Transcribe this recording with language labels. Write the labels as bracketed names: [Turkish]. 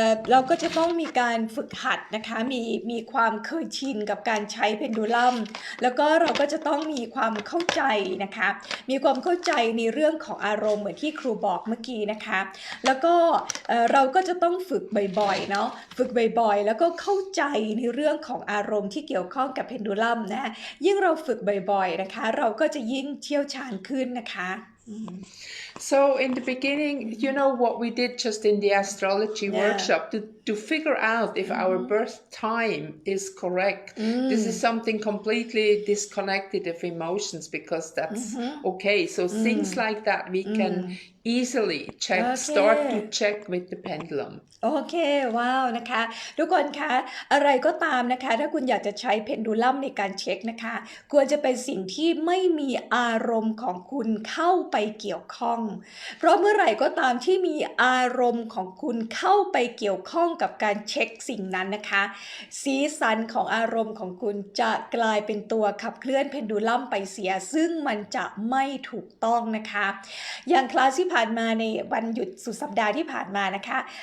[Thai] เราก็จะต้องมีการฝึกหัดนะคะมีความเคยชินกับการใช้เพนดูลัมแล้วก็เราก็จะต้องมีความเข้าใจนะคะมีความเข้าใจในเรื่องของอารมณ์เหมือนที่ครูบอกเมื่อกี้นะคะแล้วก็เราก็จะต้องฝึกบ่อยๆเนาะฝึกบ่อยๆแล้วก็เข้าใจในเรื่องของอารมณ์ที่เกี่ยวข้องกับเพนดูลัมนะยิ่งเราฝึกบ่อยๆนะคะเราก็จะยิ่งเชี่ยวชาญขึ้นนะคะ [English] So in the beginning, you know what we did just in the astrology workshop to figure out if our birth time is correct. This is something completely disconnected of emotions because that's okay. So things like that we can easily check, start to check with the pendulum. [Thai] โอเคว้าวนะคะทุกคนคะอะไรก็ตามนะคะถ้าคุณอยากจะใช้เพนดูลัมในการเช็คนะคะควรจะเป็นสิ่งที่ไม่มีอารมณ์ของคุณเข้าไปเกี่ยวข้องเพราะเมื่อไหร่ก็ตามที่มีอารมณ์ของคุณเข้าไปเกี่ยวข้องกับการเช็คสิ่งนั้นนะคะสีสันของอารมณ์ของคุณจะกลายเป็นตัวขับเคลื่อนเพนดูลัมไปเสียซึ่งมันจะไม่ถูกต้องนะคะอย่างคลาสที่ผ่านมาในวันหยุดสุดสัปดาห์ที่ผ่านมานะคะ